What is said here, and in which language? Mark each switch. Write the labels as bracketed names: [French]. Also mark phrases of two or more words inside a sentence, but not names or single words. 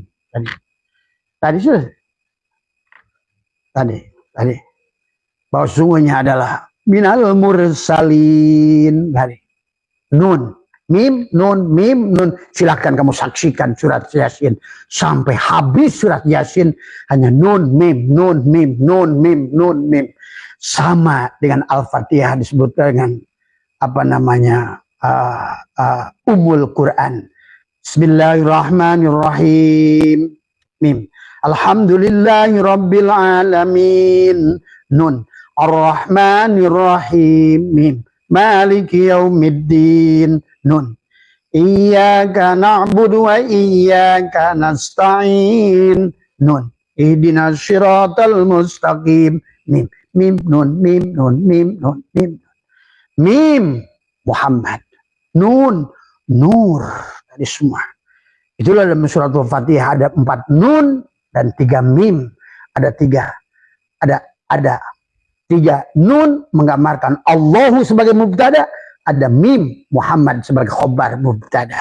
[Indonesian] Tadi sudah. Tadi. Bahwa sungguhnya adalah [Arabic] من المرسلين. Tadi. نون. ميم، نون، ميم، نون. [Indonesian] Silahkan kamu saksikan surat Yasin. Sampai habis surat Yasin. [Arabic] Hanya نون، ميم، نون، ميم، نون، ميم، نون، ميم. [Indonesian] Sama dengan Al-Fatihah disebut dengan [Arabic] أم القرآن. بسم الله الرحمن الرحيم. Mim. الحمد لله رب العالمين. نون. الرحمن الرحيم. ميم. مالك يوم الدين. نون. إياك نعبد وإياك نستعين. Nun. اهدنا الصراط المستقيم. Mim. ميم، نون، ميم، نون، ميم، نون، ميم. Mim. Muhammad. Nun. [Indonesian] Nur. Tadi semua. Itulah dalam surat Al-Fatihah ada 4 nun dan 3 mim. Ada 3 nun menggambarkan Allahu sebagai mubtada, ada mim Muhammad sebagai [Arabic] خبر مبتدأ.